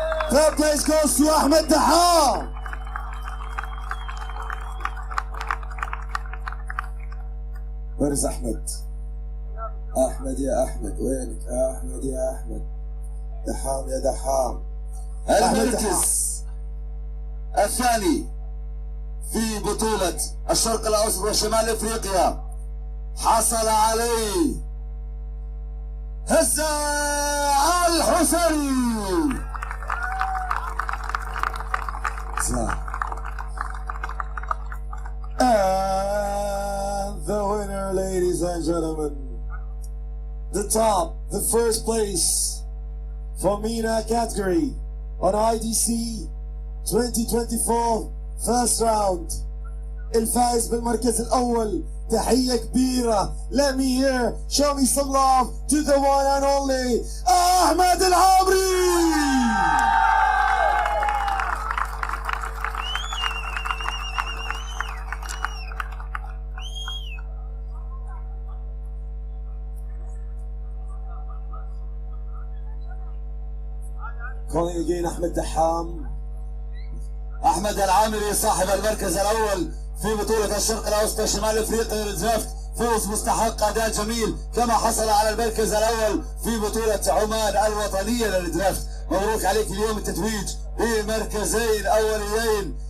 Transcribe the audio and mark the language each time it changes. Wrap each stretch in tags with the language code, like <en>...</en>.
<en>third place goes to أحمد دحام. Where is</en> <ar>أحمد؟ أحمد يا أحمد, وينك أحمد يا أحمد؟ دحام يا دحام. المركز الثاني في بطولة الشرق الأوسط وشمال أفريقيا حصل عليه هسا الحسني.</ar> <en>And the winner, ladies and gentlemen, the top, the first place for MENA category on IDC 2024 first round.</en> <ar>الفائز بالمركز الأول، تحية كبيرة.</ar> <en>Let me hear, show me some love to the one and only أحمد العامري. Calling again أحمد دحام.</en> <ar>أحمد العامري صاحب المركز الأول في بطولة الشرق الأوسط شمال أفريقيا للدرافت، فوز مستحق، أداء جميل، كما حصل على المركز الأول في بطولة عمان الوطنية للدرافت. مبروك عليك اليوم التتويج بمركزين أوليين.</ar>